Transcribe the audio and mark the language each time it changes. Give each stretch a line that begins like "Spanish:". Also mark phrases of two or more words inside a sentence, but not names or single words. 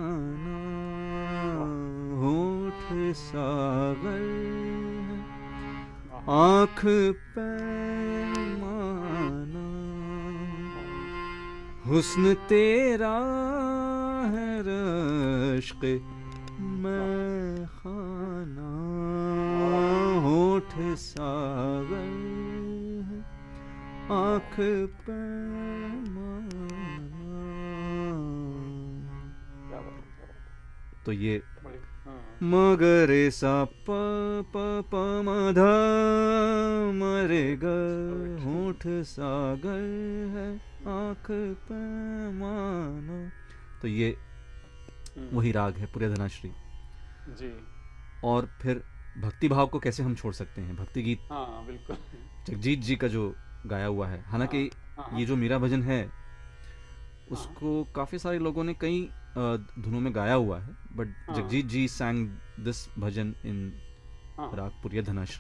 Hindi: होठ सागर है आँख पैमाना, हुस्न तेरा है रश्क मैं खाना, होठ सागर है आँख पैमाना। तो ये मगरे सा प प प म ध मरे ग, होठ सागर है आँख पैमाना। तो ये वही राग है पूरिया धनाश्री जी। और फिर भक्ति भाव को कैसे हम छोड़ सकते हैं। भक्ति गीत, हाँ बिल्कुल। जगजीत जी का जो गाया हुआ है। हालांकि ये जो मेरा भजन है उसको काफ़ी सारे लोगों ने कई धुनों में गाया हुआ है,
English: but Jagjit ji sang this bhajan in raag Puriya Dhanashri.